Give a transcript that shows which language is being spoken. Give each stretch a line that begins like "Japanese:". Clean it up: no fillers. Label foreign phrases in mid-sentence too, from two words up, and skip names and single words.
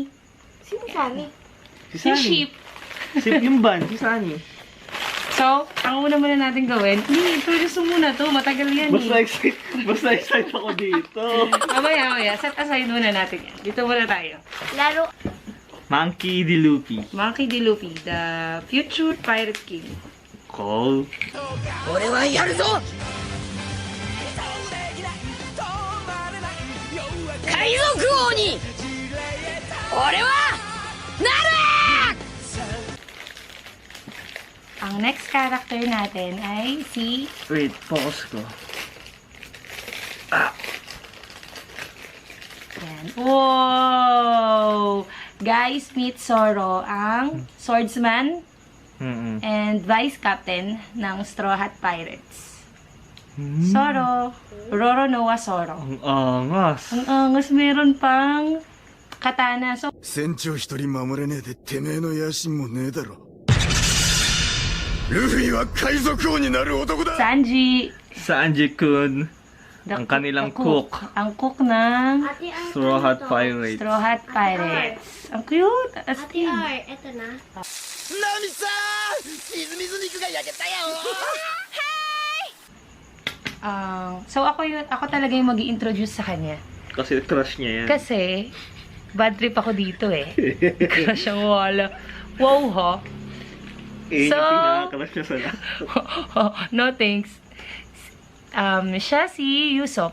Filipino: Sino Sunny? Si Si Sunny. Sheep. Si yung ban, si Sunny. So, ang una muna natin gawin, introduce mo muna to. Matagal yan Basta excited ako dito. Mamaya. Set aside muna natin yan. Dito muna tayo. Laro. Monkey D. Luffy. Monkey D.
English: Luffy, the future pirate king. Call.
Filipino: Ang next character natin ay si... Wait, focus ko. Yan. Wow!
English: Guys, meet Zoro, ang swordsman and vice captain ng Straw Hat Pirates.
Filipino: Zoro. Roronoa Zoro. Ang angas. Ang angas, meron pang katana. So,
Japanese: 船長一人守れねえでてめえの野心もねえだろルフィは海賊王になる男だ
Filipino: Sanji. Sanji-kun. Ang kanilang cook. Ang cook ng Ate Ar, Straw Hat ano to? Pirates. Straw Hat Pirates. Ang cute. Ate Astig. Ar, eto na.
Japanese: ナミさんみずみず肉が焼けたよ
Filipino: So, ako talaga yung mag-i-introduce sa kanya. Kasi crush niya yan. Kasi, bad trip ako dito eh. Crush ang wala. Wow, ha? Eh, So- pinaka-crush niya sa lahat.
English: No thanks.
Filipino: Siya si Yusop.